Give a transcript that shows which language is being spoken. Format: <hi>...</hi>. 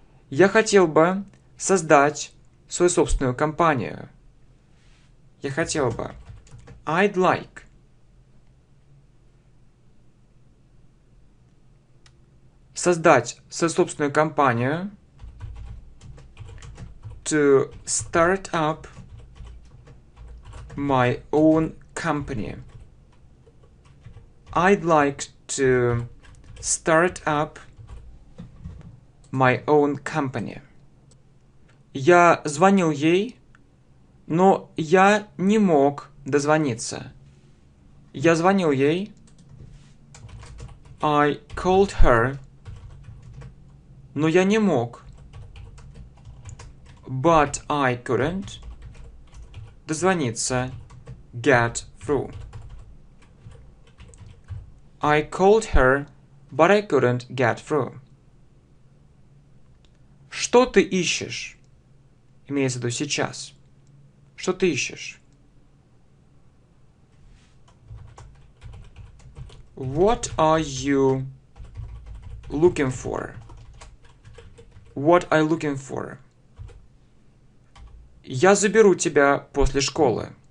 <ru>Я хотел бы создать свою собственную компанию. Я хотел бы.</ru> <en>I'd like.</en> <ru>Создать свою собственную компанию.</ru> <en>To start up my own company. I'd like to start up my own company.</en> <ru>Я звонил ей, но я не мог дозвониться. Я звонил ей.</ru> <en>I called her,</en> <ru>но я не мог.</ru> <en>But I couldn't</en> <ru>дозвониться.</ru> <en>Get through. I called her, but I couldn't get through.</en> <ru>Что ты ищешь? Имеется в виду сейчас. Что ты ищешь?</ru> <en>What are you looking for? What are you looking for?</en> <ru>Я заберу тебя после школы.</ru>